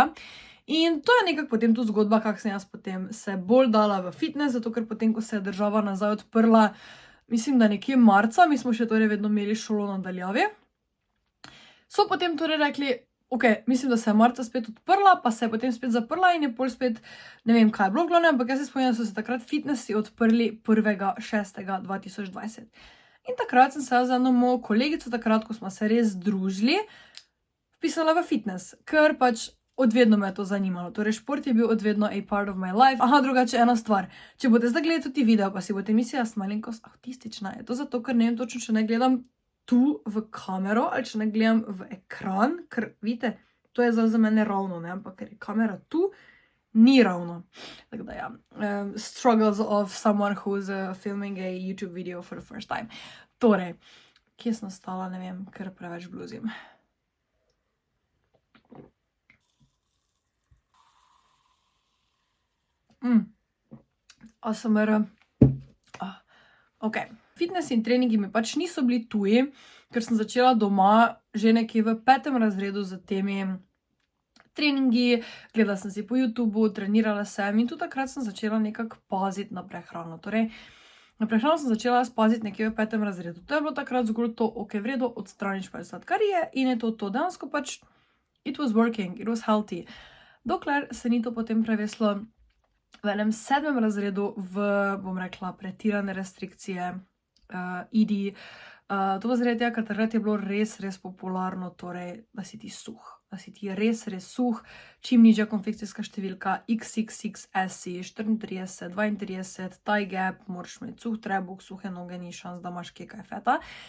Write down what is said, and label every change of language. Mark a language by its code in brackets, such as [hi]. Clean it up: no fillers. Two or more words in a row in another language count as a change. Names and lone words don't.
[sl] In to je nekako potem tu zgodba, kak sem jaz potem se bolj dala v fitness, zato ker potem, ko se je država nazaj odprla, mislim, da nekje marca, mi smo še torej vedno imeli šolo na daljavi, so potem torej rekli, ok, mislim, da se je marca spet odprla, pa se je potem spet zaprla in je pol spet, ne vem, kaj je bilo v glavnem, ampak jaz se spomnim, da so se takrat fitnessi odprli 1.6.2020. In takrat sem se z eno mojo kolegico, takrat, ko smo se res združili, vpisala v fitness, ker pač odvedno me je to zanimalo. Torej, šport je bil odvedno [en] a part of my life. [sl] Aha, drugače ena stvar. Če boste zdaj gledali tudi video, pa si boste mislili, da sem malenkost autistična, je to zato, ker ne vem točno, če ne gledam tu v kamero, ali če ne gledam v ekran, ker, vidite, to je za mene ravno, ne, ampak ker je kamera tu, ni ravno. Tako da, ja, [en] struggles of someone who's filming a YouTube video for the first time. [sl] Torej, kje sem ostala, ne vem, ker preveč bluzim. ASMR. Ok. Fitness in treningi mi pač niso bili tuji, ker sem začela doma že nekje v 5. razredu z temi treningi, gledala sem si po YouTubeu, trenirala sem in tudi takrat sem začela nekako paziti na prehrano. Torej, na prehrano sem začela paziti nekje v 5. razredu. To je bilo takrat zgolj to, ok, v redu, odstraniš pač sladkarije in je to. Dejansko pač [en] it was working, it was healthy. [sl] Dokler se ni to potem preveslo v enem 7. razredu v, bom rekla, pretirane restrikcije, idi. To pa zaradi tega, ker takrat je bilo res popularno, torej, da si ti suh. Da si ti res suh, čim nižja konfekcijska številka, XXXS, 34, 32, [en] tie gap, [sl] moraš imeti suh trebuh, suhe noge, ni šans, da imaš kaj feta.